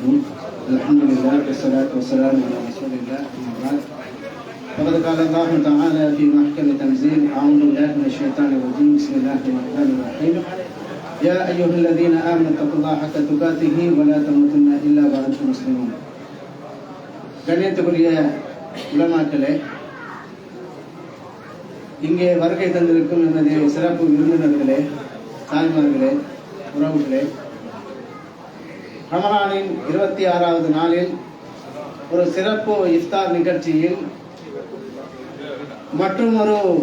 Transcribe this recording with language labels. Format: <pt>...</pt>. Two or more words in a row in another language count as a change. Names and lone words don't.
<ar>الحمد لله والصلاة والسلام على رسول الله. أما بعد فقد قال الله تعالى في محكم تنزيل: أعوذ بالله من الشيطان الرجيم. بسم الله الرحمن الرحيم. يا أيها الذين آمنوا اتقوا الله حق تقاته ولا تموتن إلا وأنتم مسلمون.</ar> <ta>கண்ணியத்துக்குரிய உலமாக்களே, இங்கே வருகை தந்திருக்கும் எனது சிறப்பு விருந்தினர்களே, தாய்மார்களே, உறவுகளே, ரமலானின் 26வது நாளில் ஒரு சிறப்பு இஃப்தார் நிகழ்ச்சியில் மற்றும் ஒரு</ta>